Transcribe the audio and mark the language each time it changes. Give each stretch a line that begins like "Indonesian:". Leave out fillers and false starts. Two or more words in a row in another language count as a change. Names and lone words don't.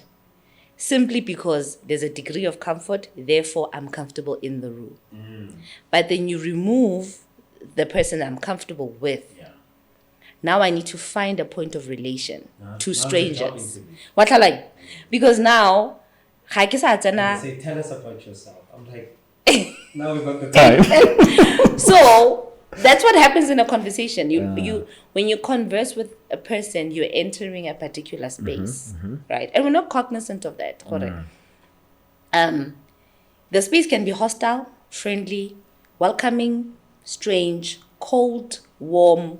English: Simply because there's a degree of comfort, therefore I'm comfortable in the room. But then you remove the person I'm comfortable with. Yeah. Now I need to find a point of relation to strangers. What I like? Because now
Tswana: Ga ke sa tsena.
English: Say, tell us about yourself. I'm like, now we got the time. So that's what happens in a conversation. When you converse with a person, you're entering a particular space, right? And we're not cognizant of that. Correct. The space can be hostile, friendly, welcoming, strange, cold, warm.